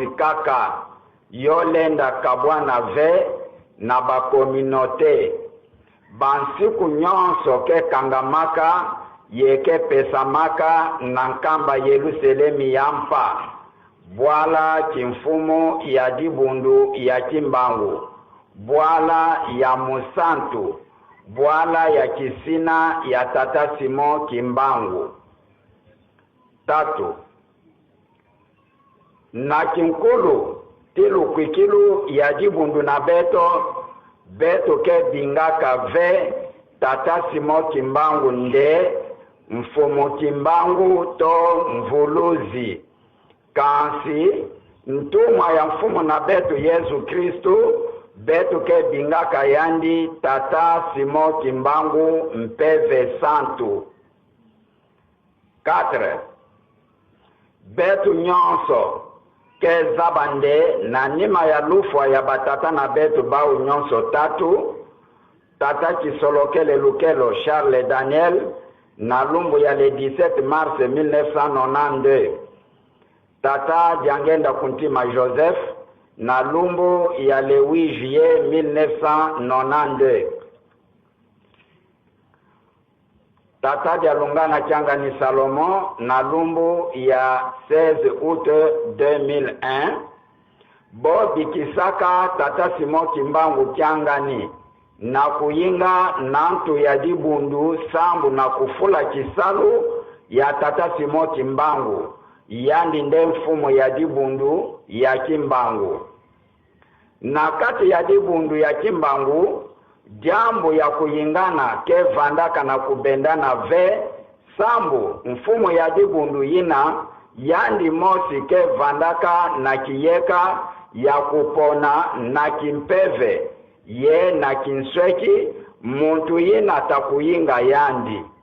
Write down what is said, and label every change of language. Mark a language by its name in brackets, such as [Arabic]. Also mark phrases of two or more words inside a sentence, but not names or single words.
[Kituba (Democratic Republic of Congo)] kaka yolenda kabwana ve na bakominote bansiku nyonso ke kangamaka yeke pesamaka na nkamba Yerusalemi yampa bwala kimfumo ya Dibundu ya Kimbangu bwala ya musantu bwala ya kisina ya tata Simon Kimbangu 3 na kinkulu tilu kwikilu ya dibundu na beto ke bingaka ve tata Simon Kimbangu nde mfumu Kimbangu to mvuluzi kansi ntumwa ya mfumu na beto Yesu Kristu beto ke bingaka yandi tata Simon Kimbangu mpeve santu. 4. Beto nyonso ke zabande na nima ya lufwa ya batata na beto bau nyonso tatu tata Kisolokele Lukelo Charles Daniel na lumbu ya [French] le 17 mars 1992 [Kituba (Democratic Republic of Congo)] tata Diangenda Kuntima Joseph na lumbu ya [French] le 8 juillet 1992 [Kituba (Democratic Republic of Congo)] tata Dialungana Kiangani Salomon na lumbu ya 16 août 2001 Bobi Kisaka tata Simon Kimbangu Kiangani na kuyinga nantu ya dibundu sambu na kufula kisalu ya tata Simon Kimbangu yandi nde mfumo ya dibundu ya Kimbangu. Na kati ya dibundu ya Kimbangu jambo ya kuyingana ke vandaka na kubendana ve sambu mfumo ya dibundu yina yandi mosi ke vandaka na kiyeka ya kupona na kimpeve ye na kinsweki muntu yina takuyinga yandi.